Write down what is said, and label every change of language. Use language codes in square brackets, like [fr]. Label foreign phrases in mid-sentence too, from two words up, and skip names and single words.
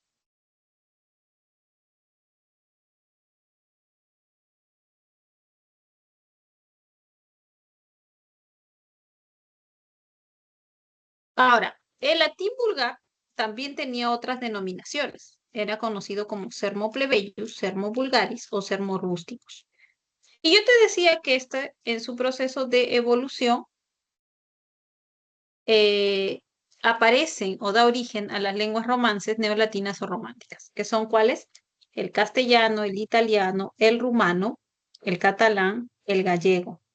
[es] Ahora, el latín vulgar también tenía otras denominaciones. Era conocido como [la] sermo plebeius, sermo vulgaris [es] o [la] sermo rústicos. [es] Y yo te decía que este, en su proceso de evolución, eh, aparecen o da origen a las lenguas romances, neolatinas o románticas, que son cuáles: el castellano, el italiano, el rumano, el catalán, el gallego.